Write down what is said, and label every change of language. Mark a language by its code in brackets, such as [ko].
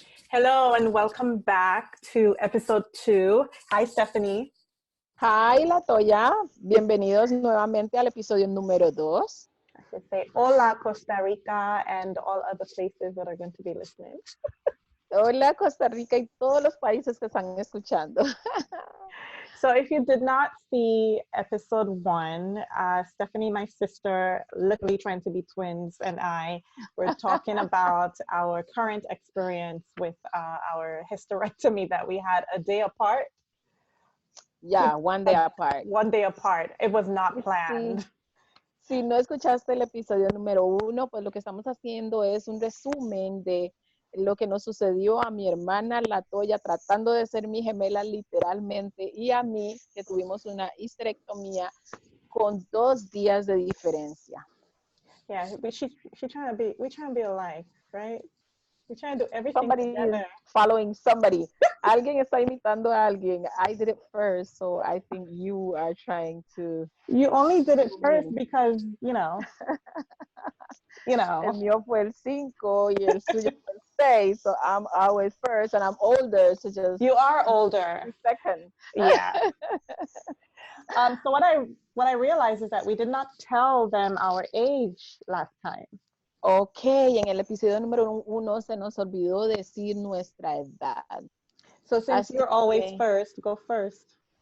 [en] Hello and welcome back to episode 2. Hi, Stephanie. Hi, Latoya. [es] Bienvenidos nuevamente al episodio número 2. [en] I should say hola, Costa Rica, and all other places that are going to be listening. [es] Hola, Costa Rica y todos los países que están escuchando. [en] So if you did not see episode 1, Stephanie, my sister, literally trying to be twins, and I were talking about our current experience with our hysterectomy that we had a day apart. Yeah, one day apart. One day apart. It was not planned. [es] Si no escuchaste el episodio número 1, pues lo que estamos haciendo es un resumen de lo que nos sucedió a mi hermana Latoya tratando de ser mi gemela literalmente y a mí que tuvimos una histerectomía con 2 días de diferencia. [en] Yeah, we're trying to be alike, right? We're trying to do everything Somebody together. is following somebody. [es] Alguien está imitando a alguien. [en] I did it first, so I think you are trying to. You only did it first because, you know. [es] El mío fue el 5 y el suyo fue el 6, [en] so I'm always first and I'm older, so just. [es] You are older. Second. Yeah. [en] So what I realized is that we did not tell them our age last time. [es] Ok, en el episodio número 1 se nos olvidó decir nuestra edad. [en] So since you're always first, go first.